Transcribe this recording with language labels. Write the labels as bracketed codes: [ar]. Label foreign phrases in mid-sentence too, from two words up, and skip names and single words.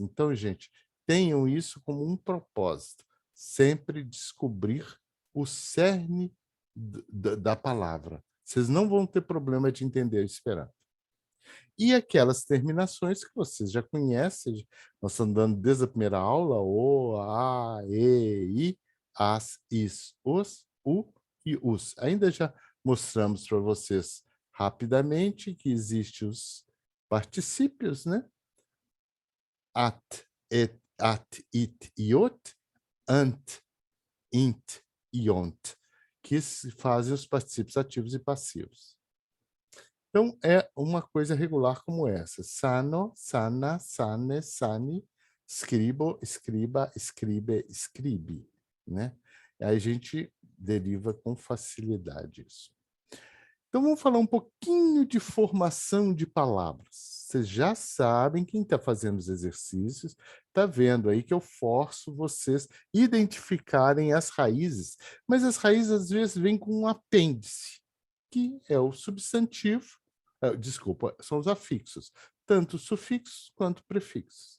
[pt] Então, gente, tenham isso como um propósito, sempre descobrir o cerne da palavra. Vocês não vão ter problema de entender o Esperanto. E aquelas terminações que vocês já conhecem, nós estamos dando desde a primeira aula, o, a, e, i, as, is, os, u e os. Ainda já mostramos para vocês rapidamente que existem os particípios, né? At, et, at, it, iot, ant, int, iont, que fazem os particípios ativos e passivos. Então, é uma coisa regular como essa. [eo] Sano, sana, sane, sani, scribo, scriba, scribe, scribe, [pt] né? Aí a gente deriva com facilidade isso. Então, vamos falar um pouquinho de formação de palavras. Vocês já sabem, quem está fazendo os exercícios, está vendo aí que eu forço vocês a identificarem as raízes, mas as raízes às vezes vêm com um apêndice, que é o substantivo, desculpa, são os afixos, tanto sufixos quanto prefixos.